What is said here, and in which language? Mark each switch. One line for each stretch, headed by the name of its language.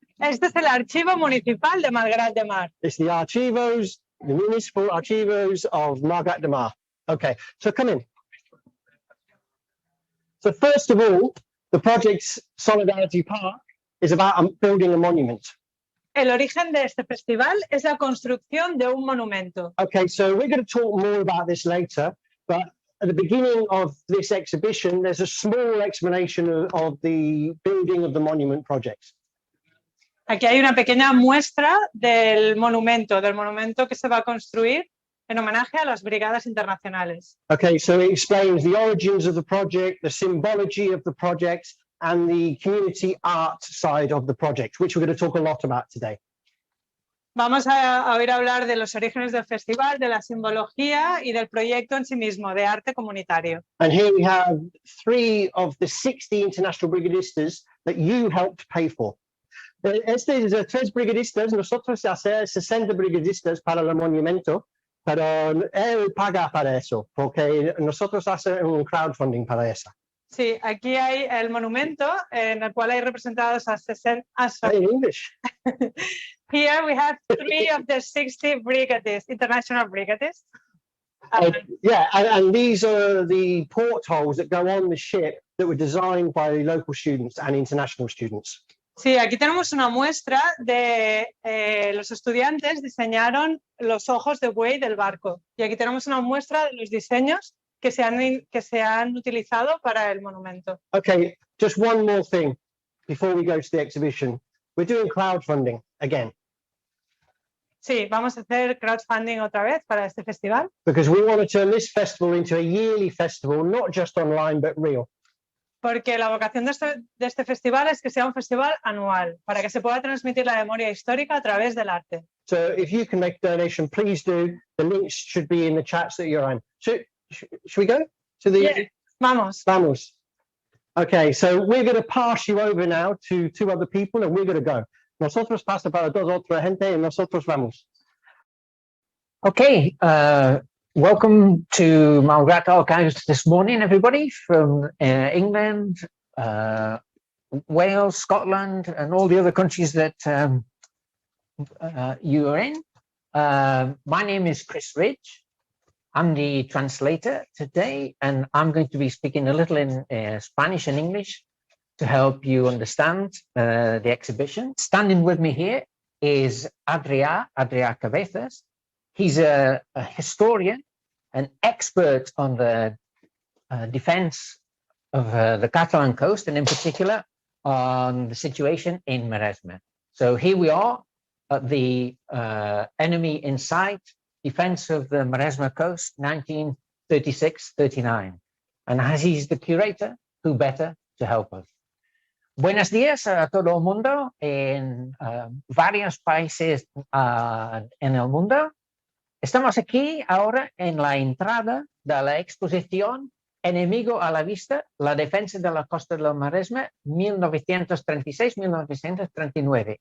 Spanish: Este es el archivo municipal de Malgrat de Mar.
English: It's the archivos, the municipal archivos of Malgrat de Mar. Okay, so come in. So first of all, the project's Solidarity Park is about building a monument.
Spanish: El origen de este festival es la construcción de un monumento.
English: Okay, so we're going to talk more about this later, but at the beginning of this exhibition, there's a small explanation of the building of the monument project.
Spanish: Aquí hay una pequeña muestra del monumento que se va a construir en homenaje a las brigadas internacionales.
English: Okay, so it explains the origins of the project, the symbology of the project, and the community art side of the project, which we're going to talk a lot about today.
Spanish: Vamos a oír hablar de los orígenes del festival, de la simbología y del proyecto en sí mismo, de arte comunitario.
English: And here we have 3 of the 60 international brigadistas that you helped pay for.
Spanish: Este es 3 brigadistas, nosotros hacemos 60 brigadistas para el monumento, pero él paga para eso, porque nosotros hacemos un crowdfunding para eso. Sí, aquí hay el monumento en el cual hay representados a 60.
English: In English. Here we have 3 of the 60 brigadists, international brigadists. Yeah, and these are the portholes that go on the ship that were designed by local students and international students.
Spanish: Sí, aquí tenemos una muestra de los estudiantes diseñaron los ojos de buey del barco. Y aquí tenemos una muestra de los diseños que se han utilizado para el monumento.
English: Okay, just one more thing before we go to the exhibition. We're doing crowdfunding again.
Spanish: Sí, vamos a hacer crowdfunding otra vez para este festival.
English: Because we want to turn this festival into a yearly festival, not just online, but real.
Spanish: Porque la vocación de este festival es que sea un festival anual, para que se pueda transmitir la memoria histórica a través del arte.
English: So if you can make a donation, please do. The links should be in the chats that you're on. Should we go to the?
Spanish: Yeah. Vamos. Vamos.
English: Okay, so we're going to pass you over now to 2 other people, and we're going to go.
Spanish: Nosotros pasa para 2 otra gente, y nosotros vamos.
English: Okay, welcome to Malgrat Archives this morning, everybody, from England, Wales, Scotland, and all the other countries that you are in. My name is Chris Ridge. I'm the translator today, and I'm going to be speaking a little in Spanish and English to help you understand the exhibition. Standing with me here is Adrià Cabezas. He's a historian, an expert on the defense of the Catalan coast, and in particular on the situation in Maresme. So here we are at the enemy in sight, defense of the Maresme coast, 1936-39. And as he's the curator, who better to help us?
Spanish: Buenos días a todo el mundo en varios países en el mundo. Estamos aquí ahora en la entrada de la exposición Enemigo a la vista, la defensa de la costa del Maresme, 1936-1939.